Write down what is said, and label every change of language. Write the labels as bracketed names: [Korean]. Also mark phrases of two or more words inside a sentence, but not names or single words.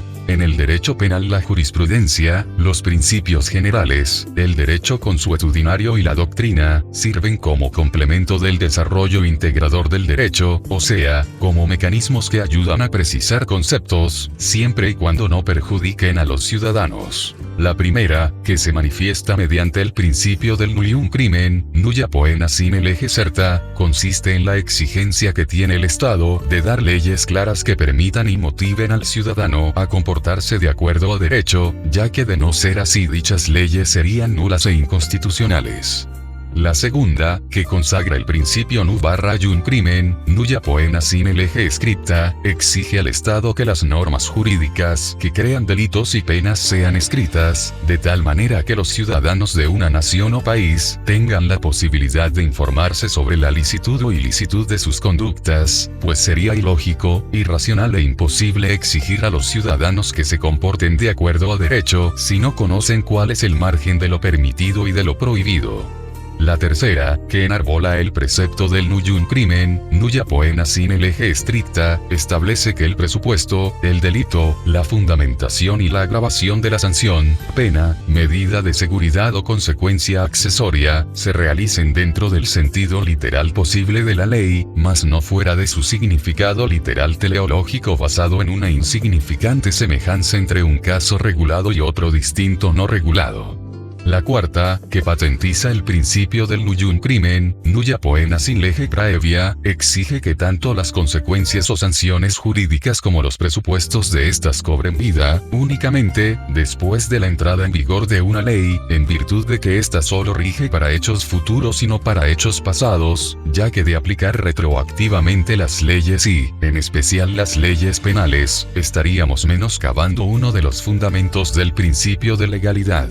[Spanish] En el derecho penal, la jurisprudencia, los principios generales, el derecho consuetudinario y la doctrina, sirven como complemento del desarrollo integrador del derecho, o sea, como mecanismos que ayudan a precisar conceptos, siempre y cuando no perjudiquen a los ciudadanos. La primera, que se manifiesta mediante el principio del [Latin] nullium crimen, nulla poena sine lege certa, [Spanish] consiste en la exigencia que tiene el Estado de dar leyes claras que permitan y motiven al ciudadano a comportarse de acuerdo a derecho, ya que de no ser así dichas leyes serían nulas e inconstitucionales. La segunda, que consagra el principio [Latin] nu/ium crimen, nulla poena sine lege scripta, [Spanish] exige al Estado que las normas jurídicas que crean delitos y penas sean escritas, de tal manera que los ciudadanos de una nación o país tengan la posibilidad de informarse sobre la licitud o ilicitud de sus conductas, pues sería ilógico, irracional e imposible exigir a los ciudadanos que se comporten de acuerdo a derecho si no conocen cuál es el margen de lo permitido y de lo prohibido. La tercera, que enarbola el precepto del [Latin] nullium crimen, nulla poena sine lege stricta, [Spanish] establece que el presupuesto, el delito, la fundamentación y la agravación de la sanción, pena, medida de seguridad o consecuencia accesoria, se realicen dentro del sentido literal posible de la ley, mas no fuera de su significado literal teleológico basado en una insignificante semejanza entre un caso regulado y otro distinto no regulado. La cuarta, que patentiza el principio del [Latin] nullium crimen, nulla poena sine lege praevia, [Spanish] exige que tanto las consecuencias o sanciones jurídicas como los presupuestos de estas cobren vida, únicamente, después de la entrada en vigor de una ley, en virtud de que ésta solo rige para hechos futuros y no para hechos pasados, ya que de aplicar retroactivamente las leyes y, en especial las leyes penales, estaríamos menoscabando uno de los fundamentos del principio de legalidad.